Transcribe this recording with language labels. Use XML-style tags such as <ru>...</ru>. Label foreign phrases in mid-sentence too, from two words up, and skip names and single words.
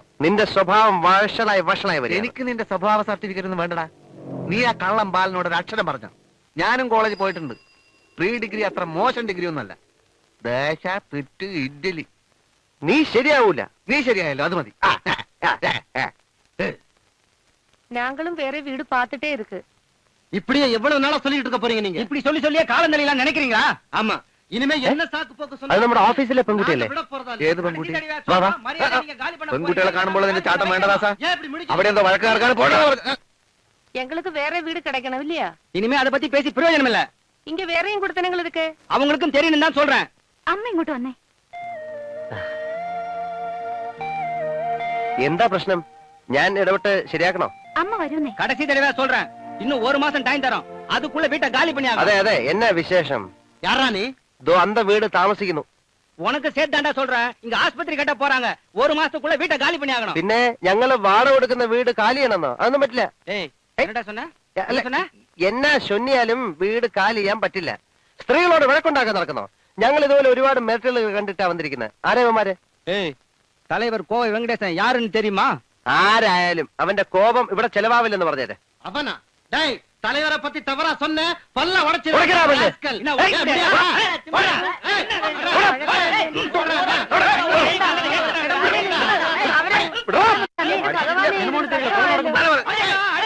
<ml>നിന്റെ സ്വഭാവം വഷളായി വരും. എനിക്ക് നിന്റെ സ്വഭാവ സർട്ടിഫിക്കറ്റ് ഒന്നും വേണ്ടടാ. നീ ആ കള്ളം ബാലിനോട് ഒരു അക്ഷരം പറഞ്ഞോ? ഞാനും കോളേജിൽ പോയിട്ടുണ്ട്. പ്രീ ഡിഗ്രി അത്ര മോശം ഡിഗ്രി ഒന്നല്ല. ദോശ, പുട്ട്, ഇഡ്ഡലി. നീ ശരിയാവൂല. നീ ശരിയായല്ലോ, അത് മതി.</ml> <ta>நாங்களும் வேற வீடு பார்த்துட்டே இருக்கு. இப்படியே எவ்வளவு நாளா சொல்லிட்டு இருக்க போறீங்க நீங்க? இப்படி சொல்லி சொல்லியே காலம் நிலையெல்லாம் நினைக்கிறீங்களா? ஆமா, இனிமே என்ன சாக்கு போக்கு</ta> <ml>അത് നമ്മുടെ ഓഫീസിലെ പെൺകുട്ടിയല്ലേ? ഏത് പെൺകുട്ടി? വാ, വാ. പെൺകുട്ടികളെ കാണുമ്പോൾ നിന്റെ ചാട്ടം വേണ്ടതാ സാർ? അവിടെ അവിടെ എന്തോ വഴക്കാർക്കാണ് പോണോ?</ml> <ta>எங்களுக்கு வேற வீடு கிடைக்கணும் இல்லையா? இனிமே அதை பத்தி பேசி பிரயோஜனம் இல்ல. இங்க வேறையும் கொடுத்தனங்கள் இருக்கு. அவங்களுக்கும் தெரியும் தான் சொல்றேன்.</ta> <ml>അമ്മ ഇങ്ങോട്ട് വന്നേ. എന്താ പ്രശ്നം? ഞാൻ ഇടപെട്ട് ശരിയാക്കണോ? അമ്മ വരുന്നേ.</ml> <ta>கடைசி தடவை சொல்றேன், இன்னும் ஒரு மாசம் டைம் தரோம். அதுக்குள்ள வீட்டை காலி பண்ணி</ta> <ml>അതെ അതെ, എന്നാ വിശേഷം?</ml> <ta>யாரா நீ?</ta> <ml>ദോ അന്ത വീട് താമസിക്കുന്നു.</ml> <ta>உனக்கு சேர்த்தாண்டா சொல்றேன். இங்க ஆஸ்பத்திரி கட்ட போறாங்க. ஒரு மாசத்துக்குள்ள வீட்டை காலி பண்ணி ஆகணும்.</ta> <ml>പിന്നെ ഞങ്ങള് വാടക കൊടുക്കുന്ന വീട് കാലിയാണെന്നോ? അതൊന്നും പറ്റില്ല.</ml> <ta>ஏய், என்னடா சொன்ன?</ta> <ml>അല്ല,</ml> <ta>என்ன சொன்ன?</ta> <ml>എന്നാ ചൊന്നിയാലും വീട് കാലി ചെയ്യാൻ പറ്റില്ല. സ്ത്രീകളോട് വഴക്കുണ്ടാക്കാൻ നടക്കുന്നോ? ഞങ്ങൾ ഇതുപോലെ ഒരുപാട് മെറ്റലുകൾ കണ്ടിട്ടാ വന്നിരിക്കുന്നത്. ആരേവന്മാര്?</ml> <ta>ஏய், தலைவர் கோவை வெங்கடேசன் யாருன்னு தெரியுமா?</ta> <ml>ആരായാലും അവന്റെ കോപം ഇവിടെ ചെലവാവില്ലെന്ന് പറഞ്ഞേരെ.</ml> <ta>அவனா? டேய், தலைவரை பத்தி தவறா சொன்ன பல்ல உடைச்சு உடைக்கிறா பல்லு. என்ன உடைக்க முடியா? போடா.</ta> <ml>അവരെ</ml>